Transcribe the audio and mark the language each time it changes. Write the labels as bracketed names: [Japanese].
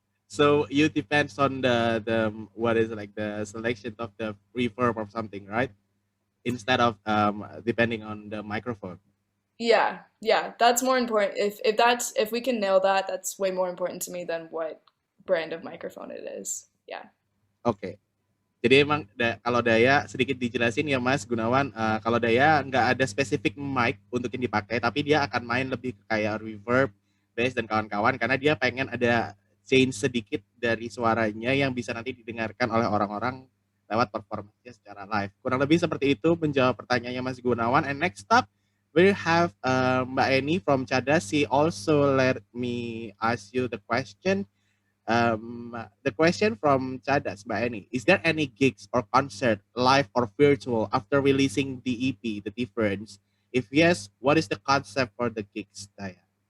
[English] So you depends on the what is like the selection of the reverb or something, right? Instead of depending on the microphone. Yeah, yeah, that's more important. If we can nail that, that's way more important to me than what brand of microphone it is. Yeah. [Indonesian] Oke. Jadi emang kalau Daya sedikit dijelasin ya Mas Gunawan, kalau Daya nggak ada spesifik mic untuk yang dipakai, tapi dia akan main lebih ke kayak reverb, bass dan kawan-kawan karena dia pengen ada change sedikit dari suaranya yang bisa nanti didengarkan oleh orang-orang lewat performanya secara live. Kurang lebih seperti itu menjawab pertanyaannya Mas Gunawan. [English] And next up we have Mbak Eni from Cadas. She also let me ask you the question. The question from Chadas, Mbak Eni, is there any gigs or concert, live or virtual, after releasing the EP, The Difference? If yes, what is the concept for the gigs, Daya?